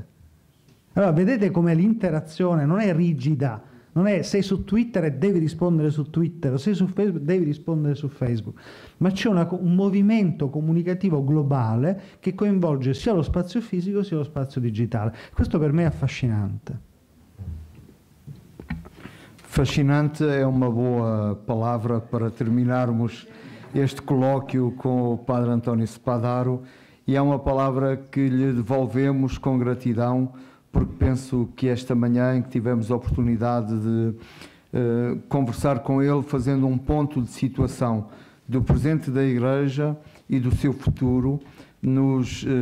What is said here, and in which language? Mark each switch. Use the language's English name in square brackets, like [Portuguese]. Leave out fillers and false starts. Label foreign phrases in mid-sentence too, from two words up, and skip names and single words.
[Italian] Allora vedete come l'interazione non è rigida, non è sei su Twitter e devi rispondere su Twitter, o sei su Facebook devi rispondere su Facebook, ma c'è un movimento comunicativo globale che coinvolge sia lo spazio fisico sia lo spazio digitale. Questo per me è affascinante. [Portuguese] Fascinante é uma boa palavra para terminarmos este colóquio com o Padre António Spadaro, e é uma palavra que lhe devolvemos com gratidão, porque penso que esta manhã em que tivemos a oportunidade de conversar com ele, fazendo um ponto de situação do presente da Igreja e do seu futuro, nos